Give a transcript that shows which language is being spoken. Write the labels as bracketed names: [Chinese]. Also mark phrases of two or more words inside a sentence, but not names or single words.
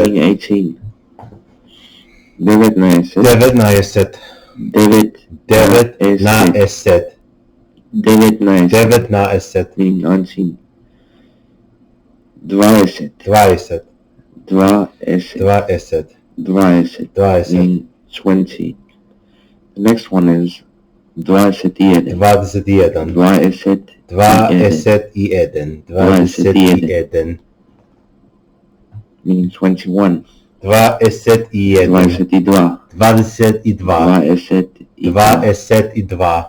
[English] Meaning 18. Деветнаесет. [Macedonian] Деветнаесет. Деветнаесет. Деветнаесет. Деветнаесет. Деветнаесет. [English] Meaning 19. Дваесет. [Macedonian] Дваесет. Дваесет. Дваесет. Дваесет. Дваесет. [English] Meaning 20. The next one is [Macedonian] дваесет и еден. Двадесет и еден. Дваесет. Двадесет и еден. Двадесет и еден. [English] Meaning 21. [Macedonian] Двадесет и еден. Дваесет и два. Двадесет и два. Дваесет и два. Двадесет и два.